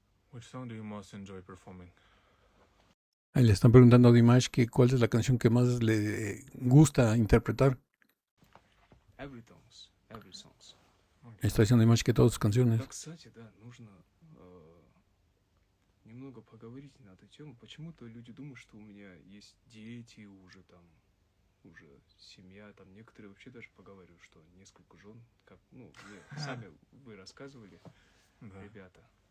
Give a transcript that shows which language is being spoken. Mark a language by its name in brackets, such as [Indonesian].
[English] Which song do you most enjoy performing? [Spanish] Ahí le están preguntando a Dimash que cuál es la canción que más le gusta interpretar. [English] Every songs. [Spanish] Está diciendo Dimash que todas sus canciones. [Russian] Да, кстати, да, нужно немного поговорить на эту тему. Почему-то люди думают, что у меня есть дети уже там, уже семья, там некоторые вообще даже поговаривают, что несколько жен, как, ну, мне сами вы рассказывали, Да. ребята.